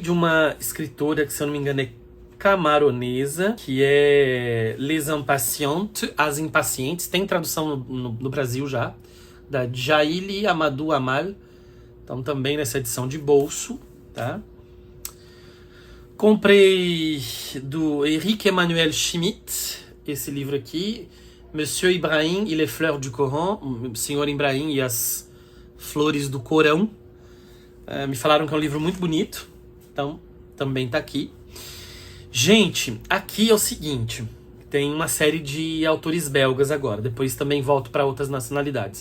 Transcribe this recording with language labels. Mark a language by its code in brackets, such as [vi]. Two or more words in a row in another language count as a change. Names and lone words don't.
[pt] Comprei de uma escritora que, se eu não me engano, é camaronesa, que é Les Impatientes, As Impacientes. Tem tradução no Brasil já, da Jaili Amadou Amal. Então também nessa edição de bolso, tá? Comprei do Henrique Emmanuel Schmitt, esse livro aqui, Monsieur Ibrahim et les fleurs du Coran, o Senhor Ibrahim e as flores do Corão. Me falaram que é um livro muito bonito, então também tá aqui. Gente, aqui é o seguinte, tem uma série de autores belgas agora, depois também volto para outras nacionalidades.